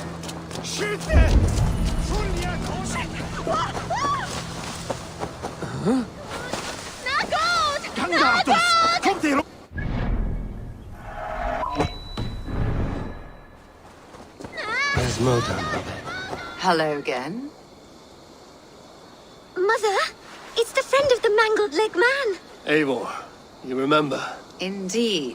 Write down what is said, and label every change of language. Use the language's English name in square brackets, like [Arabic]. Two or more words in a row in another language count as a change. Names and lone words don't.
[German] Schütte! Na gut! Na gut! Kommt ihr! [English] Where's Modan? Hello again. Mother, it's the friend of the mangled leg man. Eivor, you remember? Indeed.